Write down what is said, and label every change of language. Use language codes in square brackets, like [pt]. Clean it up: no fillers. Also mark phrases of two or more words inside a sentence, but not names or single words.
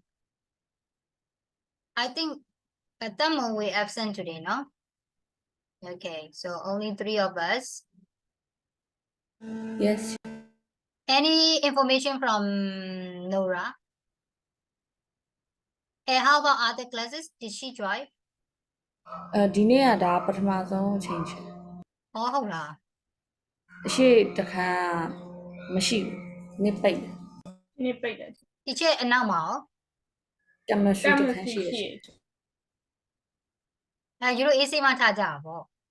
[en] I think Tamil we absent today, no? Okay, so only three of us. Yes. Any information from Nora? And how about other classes? Did she drive? [my] ဒီနေ့ကဒါပထမဆုံးအချိန်ချင်း Oh, ဟုတ်လား အရှိတခါမရှိဘူးနှစ်ပိတ်တယ် နေ့ပိတ်တယ် ဒီချက်အနောက်မှာရော chemistry တခါ chemistry ရှိတယ် ရှိ ရှင် ယူလို့ AC မှာထားကြတာပေါ့